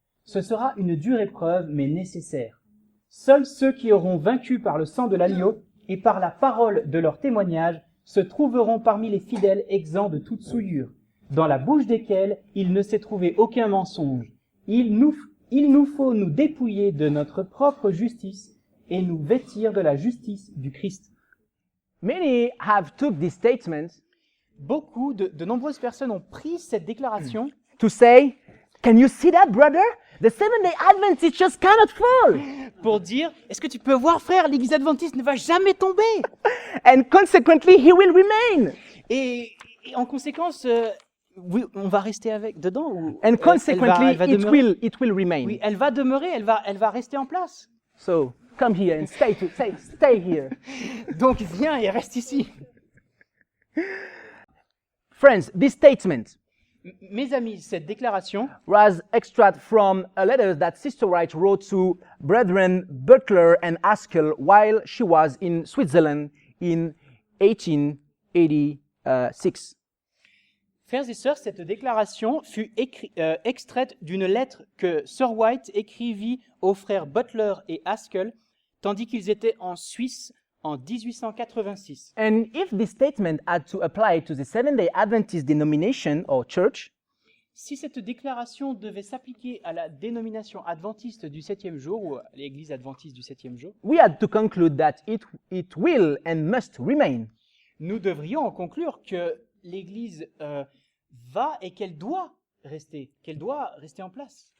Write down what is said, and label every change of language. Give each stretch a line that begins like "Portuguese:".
French: Ce sera une dure épreuve, mais nécessaire. Seuls ceux qui auront vaincu par le sang de l'agneau et par la parole de leur témoignage se trouveront parmi les fidèles exempts de toute souillure, dans la bouche desquels il ne s'est trouvé aucun mensonge. Il nous faut nous dépouiller de notre propre justice et nous vêtir de la justice du Christ.
English: Many have took this statement
French: Beaucoup de nombreuses personnes ont pris cette déclaration
English: to say, can you see that, brother? The Seventh-day Adventists just cannot fall.
French: pour dire, est-ce que tu peux voir, frère, l'Église adventiste ne va jamais tomber.
English: And consequently, he will remain.
French: Et en conséquence, oui, on va rester dedans. Ou
English: And consequently,
French: elle va demeurer.
English: it will remain.
French: Oui, elle va demeurer, elle va rester en place.
English: So come here and stay here.
French: Donc viens et reste ici.
English: Friends, this statement
French: Mes amis, cette déclaration
English: was extract from a letter that Sister Wright wrote to Brethren Butler and Haskell while she was in Switzerland in 1886.
French: Frères et sœurs, cette déclaration fut extraite d'une lettre que Sir White écrivit aux frères Butler et Haskell, tandis qu'ils étaient en Suisse en 1886.
English: And if this statement had to apply to the Seventh-day Adventist denomination or church,
French: Si cette déclaration devait s'appliquer à la dénomination adventiste du 7e jour, ou à l'église adventiste du 7e jour,
English: we had to conclude that it will and must remain.
French: nous devrions en conclure que l'église va et qu'elle doit rester en place.